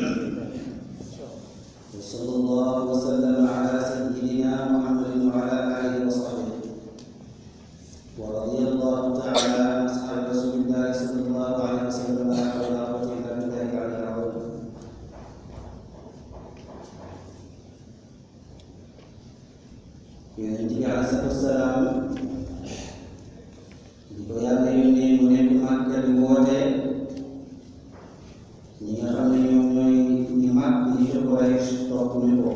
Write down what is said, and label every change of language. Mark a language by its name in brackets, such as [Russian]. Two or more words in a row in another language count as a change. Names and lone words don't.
[Arabic] وصلى الله وسلم على سيدنا محمد وعلى آله وصحبه ورضي الله تعالى عن أصحاب رسول الله صلى الله عليه وسلم لا حول ولا قوة إلا بالله العلي العظيم. [Wolof] Yonent bi [Arabic] عليه الصلاة والسلام [Wolof] di ko Yàlla yónnee mu nekk Màkka di woote ñi nga xam ne ñoom ñooy ñi mag ñi ci Quraysh topp ñu ko.